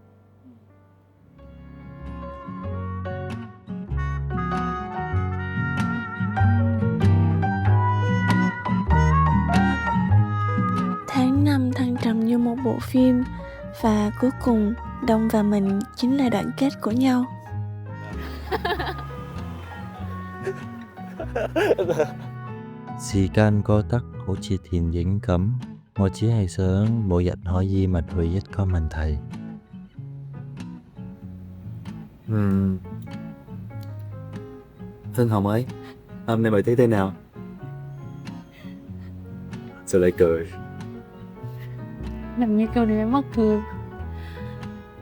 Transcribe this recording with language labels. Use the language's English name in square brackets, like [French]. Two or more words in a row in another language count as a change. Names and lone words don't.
[Vietnamese] Tháng 5 thăng trầm như một bộ phim, và cuối cùng Đông và mình chính là đoạn kết của nhau. [Cantonese] 時間過得好似電影咁，我只係想每日可以問佢一個問題。 [Vietnamese] Thân Hồng ơi, hôm nay bài thấy thế nào? Sao lại cười? Làm như câu này mắc cười.